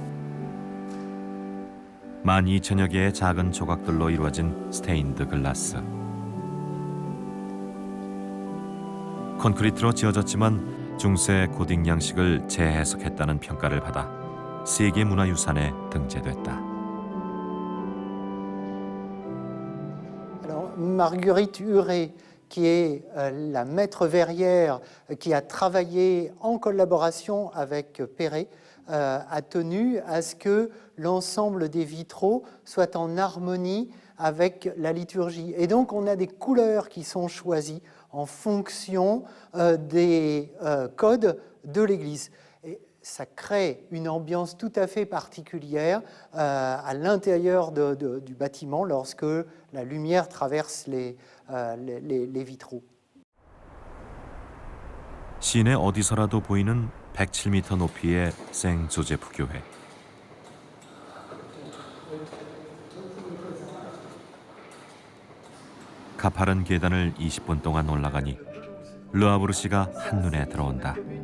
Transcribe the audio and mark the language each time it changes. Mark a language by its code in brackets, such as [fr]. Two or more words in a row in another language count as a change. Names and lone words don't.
[ko] 12,000여 개의 작은 조각들로 이루어진 스테인드 글라스. 콘크리트로 지어졌지만 중세 고딕 양식을 재해석했다는 평가를 받아 세계문화유산에 등재됐다. [fr] Alors, Marguerite Huret, qui est la maître verrière qui a travaillé en collaboration avec Perret, a tenu à ce que l'ensemble des vitraux soit en harmonie avec la liturgie. Et donc on a des couleurs qui sont choisies en fonction des codes de l'Église. Et ça crée une ambiance tout à fait particulière à l'intérieur du bâtiment lorsque la lumière traverse les vitraux. [ko] 시내 어디서라도 보이는 107m 높이의 생 조제프 교회. 가파른 계단을 20분 동안 올라가니 르아브르 시가 한눈에 들어온다.